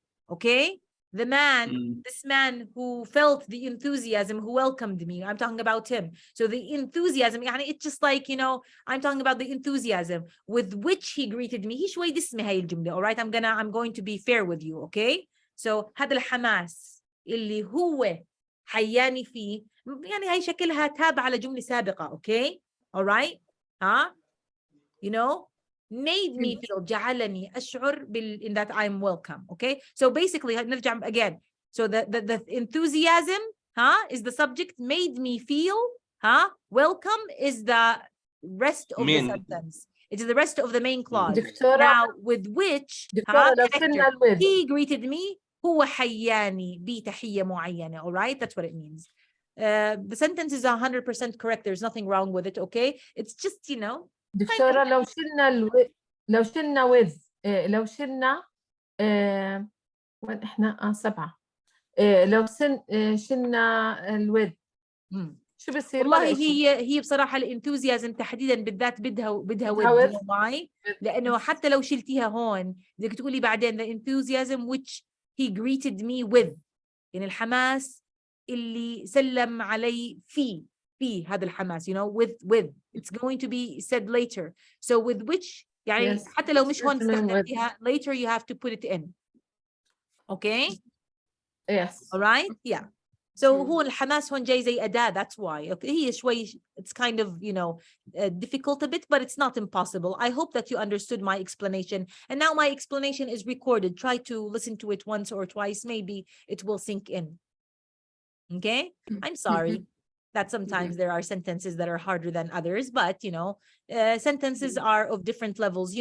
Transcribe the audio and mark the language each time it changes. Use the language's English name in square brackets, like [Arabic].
[English] Okay? The man, this man who felt the enthusiasm, who welcomed me, I'm talking about him. So the enthusiasm, [Arabic] يعني [English] it's just like, you know, I'm talking about the enthusiasm with which he greeted me. [Arabic] هي شوي دسمة هاي الجملة. [English] All right, I'm going to be fair with you. Okay? [Arabic] So هذا الحماس اللي هو حياني فيه, يعني هاي شكلها تابعة لجملة سابقة. [English] Okay? All right? You know, made me feel, [Arabic] جعلني أشعر [English] in that I'm welcome. Okay, so basically [Arabic] نرجع [English] again. So the enthusiasm is the subject, made me feel welcome is the rest of the sentence. It is the rest of the main clause. Now with which he greeted me, [Arabic] هو حياني بتحية معينة. [English] All right, that's what it means. The sentence is 100% correct. There's nothing wrong with it. Okay, it's just, you know, [Arabic] دكتورة لو شلنا لو شلنا وين احنا 7 لو شلنا الوذ شو بصير؟ والله هي بصراحة الانثوزيازم تحديدا بالذات بدها with why؟ لأنه حتى لو شلتيها هون بدك تقولي بعدين [English] the enthusiasm which he greeted me with، [Arabic] يعني الحماس اللي سلم علي فيه. في هذا الحماس, [English] you know, with it's going to be said later. So with which [Arabic] يعني [English] Yes. [Arabic] حتى لو مش هون [English] Definitely with. [Arabic] استخدمتيها, [English] later you have to put it in. Okay? Yes. All right? Yeah. [Arabic] So هو الحماس هون جاي زي أداة, [English] that's why. Okay, [Arabic] هي شوي, [English] it's kind of, you know, difficult a bit, but it's not impossible. I hope that you understood my explanation. And now my explanation is recorded. Try to listen to it once or twice. Maybe it will sink in. Okay? I'm sorry that sometimes there are sentences that are harder than others, but, you know, sentences are of different levels.